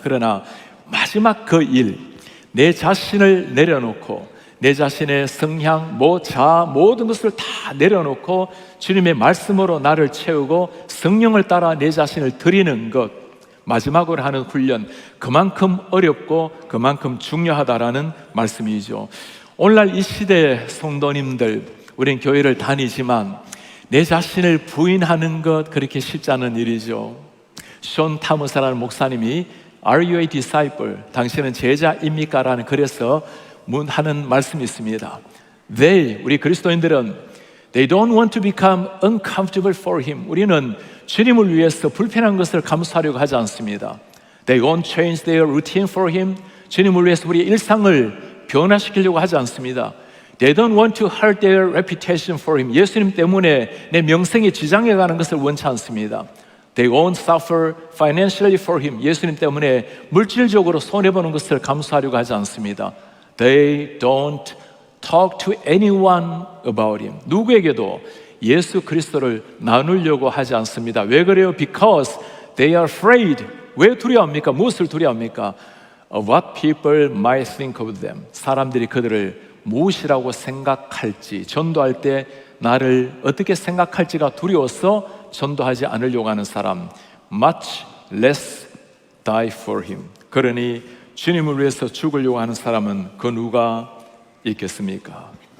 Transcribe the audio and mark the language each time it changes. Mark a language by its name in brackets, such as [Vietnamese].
[Korean] 그러나 마지막 그 일, 내 자신을 내려놓고 내 자신의 성향, 자아, 모든 것을 다 내려놓고 주님의 말씀으로 나를 채우고 성령을 따라 내 자신을 드리는 것, 마지막으로 하는 훈련, 그만큼 어렵고 그만큼 중요하다라는 말씀이죠. 오늘날 이 시대의 성도님들, 우린 교회를 다니지만 내 자신을 부인하는 것 그렇게 쉽지 않은 일이죠. 숀 타무사라는 목사님이 [English] Are you a disciple? [Korean] 당신은 제자입니까? 라는 글에서 하는 말씀이 있습니다. 우리 그리스도인들은 [English] They don't want to become uncomfortable for Him. [Korean] 우리는 주님을 위해서 불편한 것을 감수하려고 하지 않습니다. [English] They won't change their routine for Him. [Korean] 주님을 위해서 우리의 일상을 변화시키려고 하지 않습니다. [English] They don't want to hurt their reputation for Him. [Korean] 예수님 때문에 내 명성에 지장해 가는 것을 원치 않습니다. [English] They won't suffer financially for Him. [Korean] 예수님 때문에 물질적으로 손해보는 것을 감수하려고 하지 않습니다. [English] They don't talk to anyone about Him. [Korean] 누구에게도 예수 그리스도를 나누려고 하지 않습니다. 왜 그래요? [English] Because they are afraid. [Korean] 왜 두려워합니까? 무엇을 두려워합니까? [English] Of what people might think of them. [Korean] 사람들이 그들을 무엇이라고 생각할지, 전도할 때 나를 어떻게 생각할지가 두려워서 전도하지 않으려고 하는 사람. [English] Much less die for Him. [Korean] 그러니 주님을 위해서 죽으려고 하는 사람은 그 누가 있겠습니까?